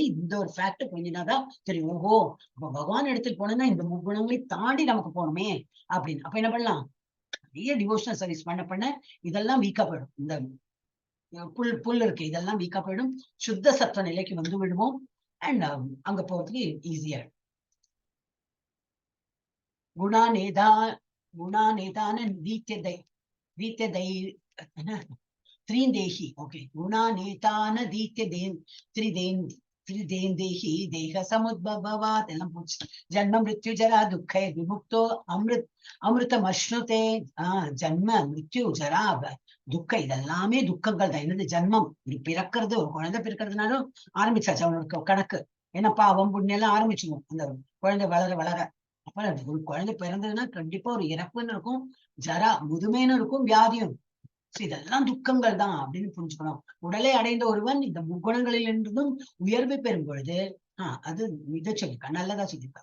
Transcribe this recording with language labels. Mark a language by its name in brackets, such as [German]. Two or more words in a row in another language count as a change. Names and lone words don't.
[Tamil] இந்த ஒரு ஃபேக்ட் புரிஞ்சினாதான் தெரியும். ஓஹோ, அப்ப பகவான் இடத்துக்கு போனோம்னா இந்த முக்குணங்களை தாண்டி நமக்கு போகணுமே அப்படின்னு. அப்ப என்ன பண்ணலாம், நிறைய [English] devotional service [Tamil] பண்ண இதெல்லாம் வீக்கா போயிடும். இந்த புல் இருக்கு, இதெல்லாம் வீக்கா போயிடும். சுத்த சத்துவ நிலைக்கு வந்து விடுவோம். அண்ட் அங்க போறதுக்கு ஈஸியா இருக்கும். [Sanskrit] गुणानेतान त्रिदेही. ओके, गुणानेतान त्रिदेही देह समुद्भवात् [Tamil] எல்லாம் போச்சு. [Sanskrit] जन्म मृत्यु जरा दुःख विमुक्तो अमृतम अश्नुते. जन्म मृत्यु जरा [Tamil] துக்கம் இதெல்லாமே துக்கங்கள் தான். என்னது ஜன்மம், இப்படி பிறக்கிறது, ஒரு குழந்தை பிறக்கிறதுனாலும் ஆரம்பிச்சாச்சு அவனுக்கு கணக்கு. ஏன்னா பாவம் புண்ணியம் எல்லாம் ஆரம்பிச்சுவோம் அந்த குழந்தை வளர வளர. அப்ப ஒரு குழந்தை பிறந்ததுன்னா கண்டிப்பா ஒரு இறப்புன்னு இருக்கும், ஜரா முதுமைன்னு இருக்கும், வியாதியும். இதெல்லாம் துக்கங்கள் தான் அப்படின்னு புரிஞ்சுக்கணும். உடலை அடைந்த ஒருவன் இந்த முக்குணங்களில் இருந்தும் உயர்வு பெறும் பொழுது அது இதை சொல்லிருக்கா, நல்லதா சொல்லியிருக்கா.